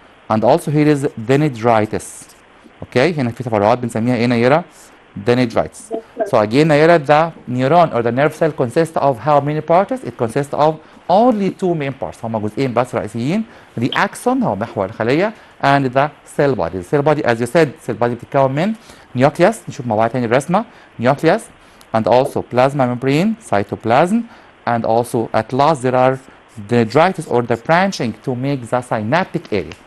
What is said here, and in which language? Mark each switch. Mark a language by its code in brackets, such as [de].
[en] And also here is dendritis. Okay. [ar] هنا في تفرعات بنسميها ايه نيرة؟ Dendritis. [en] So again, Nayera, the neuron or the nerve cell consists of how many parts? It consists of only two main parts. [ar] هما جزئين بس رئيسيين. [en] The axon [ar] هو محور الخلية [en] and the cell body. The cell body, as you said, cell body [ar] بتتكون من [en] nucleus. [ar] نشوف مع بعض تاني الرسمة. [en] Nucleus and also plasma membrane, cytoplasm, and also at last there are dendritis or the branching to make the synaptic area.